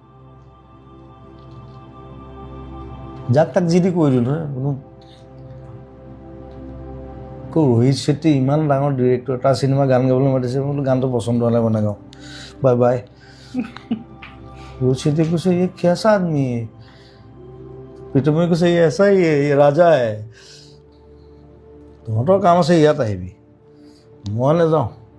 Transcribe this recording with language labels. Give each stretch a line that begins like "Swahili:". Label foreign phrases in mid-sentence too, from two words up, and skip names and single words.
Assamese: যাক তাক যি দি কৈ দিওঁ নহয়। ৰোহিত শেট্টি ইমান ডাঙৰ ডিৰেক্টৰ, তাৰ চিনেমা গান গাবলৈ মাতিছে, মই বোলো গানটো পচন্দ হ'লে মই নাগাওঁ,
English: bye bye.
Assamese: ৰোহিত শেট্টিয়ে কৈছে
Hindi: ये कैसा आदमी है,
Assamese: প্ৰীতমে কৈছে
Hindi: ये ऐसा ही है, ये राजा है।
Assamese: তহঁতৰ কাম আছে, ইয়াত আহিবি, মই নাযাওঁ।